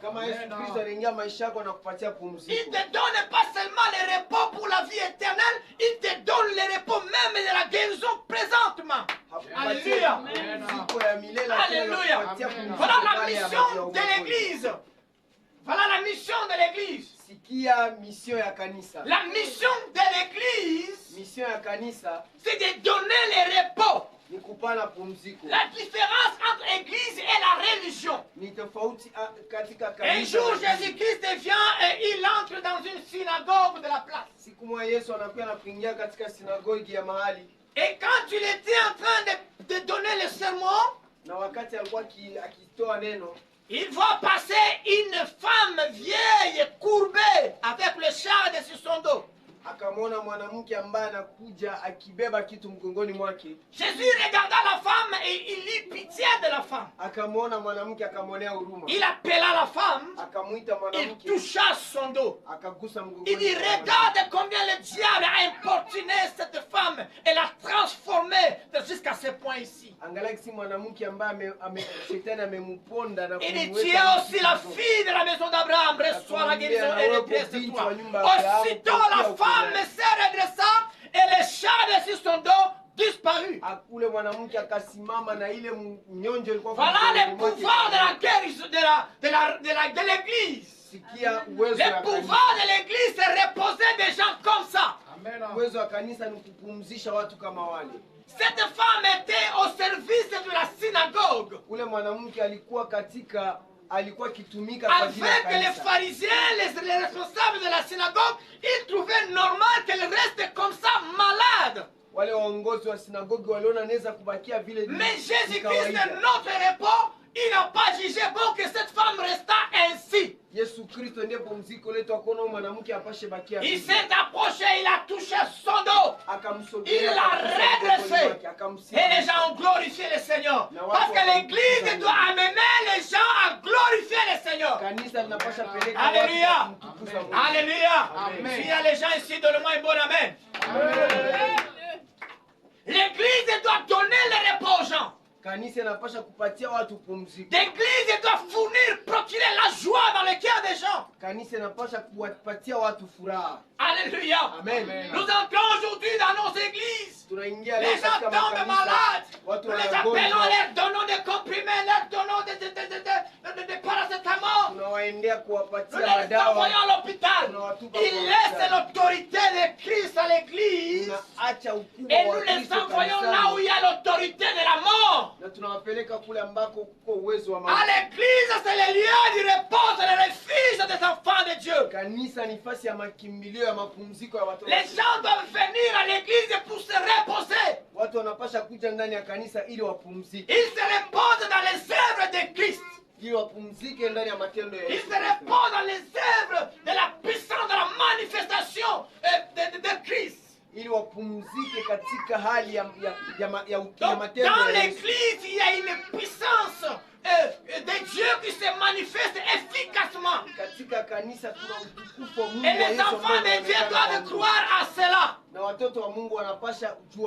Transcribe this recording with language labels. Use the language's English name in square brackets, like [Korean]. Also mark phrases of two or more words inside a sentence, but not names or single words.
[Swahili] Kama Yesu Kristo anaingia maisha yako na kupatia [French] Il [Swahili] pumziko. [French] te donne pas seulement le repos pour la vie éternelle, il te donne le repos même de la guérison présentement. [Swahili] Hakupatia Alléluia. pumziko ya milele lakini Alléluia. anakupatia pumziko [French] Voilà la [Swahili] pale ya [French] mission [Swahili] maisha ya [French] de [Swahili] uokozi. [French] l'église. Voilà la mission de l'église. [Swahili] Sikia mission ya kanisa. [French] La mission de l'église, [Swahili] Mission ya kanisa [French] c'est de donner le repos. [Swahili] ni kupana pumziko. [French] La différence entre église et la religion. [Swahili] Ni tofauti katika [French] Un [Swahili] kanisa. [French] jour, [Swahili] na dini. [French] Jésus-Christ vient et il entre dans une synagogue de la place. [Swahili] Siku moja Yesu anakuja na kuingia katika sinagogi ya mahali, [French] Et quand il était en train de donner le sermon, [Swahili] na wakati alikuwa akitoa neno, [French] il voit passer une femme vieille, courbée, avec le char dessus son dos. [Swahili] akamwona mwanamke ambaye anakuja akibeba kitu mgongoni mwake. [French] Jésus regarda la femme et il eut pitié de la femme. [Swahili] Akamwona mwanamke akamwonea huruma. [French] Il appela la femme, [Swahili] Akamwita [French] il [Swahili] mwanamke, [French] toucha son dos. [Swahili] akagusa mgongoni. [French] Il dit, [Swahili] mwa mwanamke. [French] regarde combien le diable a importuné cette femme et l'a transformée jusqu'à ce point ici. [Swahili] Angalia si mwanamke ambaye shetani amemponda na [French] Il dit, [Swahili] kumweka [French] tu es aussi [Swahili] mtu [French] la [Swahili] mgongoni. [French] fille de la maison d'Abraham, reçois la guérison et le pièce de toi. Aussitôt la femme se redressa et le char dessus son dos disparut. [Swahili] Akule mwanamke akasimama na ile mnyonjo ilikuwa [French] Voilà le [Swahili] mgongoni mwake. [French] pouvoir de la guérison de l'église. [Swahili] Sikia uwezo wa [French] Le [Swahili] kanisa. [French] pouvoir de l'église, c'est reposer des gens comme ça. [Swahili] Uwezo wa kanisa ni kupumzisha watu kama wale. [French] Cette femme était au service de la synagogue. [Swahili] Ule mwanamke alikuwa akitumika kwa ajili ya [French] Avec les [Swahili] kanisa. [French] pharisiens, les responsables de la synagogue, ils trouvaient normal qu'elle reste comme ça, malade. [Swahili] Wale waongozi wa sinagogi waliona anaweza kubakia vile [French] Mais [Swahili] ni [French] Jésus-Christ, [Swahili] kawaida. [French] notre repos, il n'a pas jugé bon que cette femme resta ainsi. [Swahili] Yesu Kristo ndiye pumziko letu, akaona huyu mwanamke apashe bakia [French] Il [Swahili] vile. [French] s'est approché, il a touché son dos. Il [Swahili] Akamsogelea, [French] l'a [Swahili] akagusa mgongoni [French] redressé. [Swahili] mwake, [French] Et les [Swahili] akamsimamisha. [French] gens ont glorifié le Seigneur. Parce que l'église doit amener les gens à glorifier le Seigneur. [Swahili] Kanisa linapasha peleka Alléluia. watu kumtukuza Mungu. Alléluia. Amen. [French] S'il y a les gens ici, donne-moi un bon amen. L'église doit donner le repos aux gens. [Swahili] Kanisa inapasha kupatia watu pumziko. [French] L'église doit fournir, procurer la joie dans le cœur des gens. [Swahili] Kanisa inapasha kuwapatia watu furaha. Alléluia. Amen. [French] Nous entrons aujourd'hui dans nos églises. [Swahili] Tunaingia [French] Les [Swahili] leo [French] gens [Swahili] katika [French] tombent [Swahili] makanisa. [French] malades. [Swahili] Watu [French] Nous les [Swahili] wanagonjwa. [French] appelons, leur donnons des comprimés, leur donnons des paracétamol. [Swahili] Tunawaendea [French] Nous [Swahili] kuwapatia [French] les [Swahili] madawa. [French] envoyons à l'hôpital. [Swahili] Tunawatupa [French] Ils [Swahili] kwa [French] laissent [Swahili] hospitali. [French] l'autorité de Christ à l'église. [Swahili] Tunaacha ukubwa [French] Et [Swahili] wa [French] nous les [Swahili] Kristo [French] envoyons [Swahili] kanisani. [French] là où il y a l'autorité de la mort. [Swahili] Na tunawapeleka kule ambako kuko uwezo wa [French] À [Swahili] Mungu. [French] l'église, c'est le lieu du repos, c'est le refuge des enfants de Dieu. [Swahili] Kanisa ni nafasi ya makimbilio ya mapumziko ya watoto. [French] Les gens doivent venir à l'église pour se reposer. [Swahili] Watu wanapasha kuja ndani ya kanisa ili wapumzike. [French] Ils se reposent dans les œuvres de Christ. [Swahili] Ili wapumzike ndani ya matendo ya [French] Ils [Swahili] Yesu. [French] se reposent dans les œuvres de la puissance, de la manifestation de Christ. [Swahili] Ili wapumzike katika hali ya [French] Donc, [Swahili] matendo [French] dans [Swahili] ya Yesu. [French] l'église, il y a une puissance de Dieu qui se manifeste efficacement. [Swahili] Katika kanisa kuna utukufu wa Mungu [French] Et [Swahili] wa [French] les [Swahili] Yesu [French] enfants [Swahili] ambao [French] de Dieu [Swahili] unaonekana [French] doivent [Swahili] kwa [French] croire à cela. [Swahili] na watoto wa Mungu wanapasha jua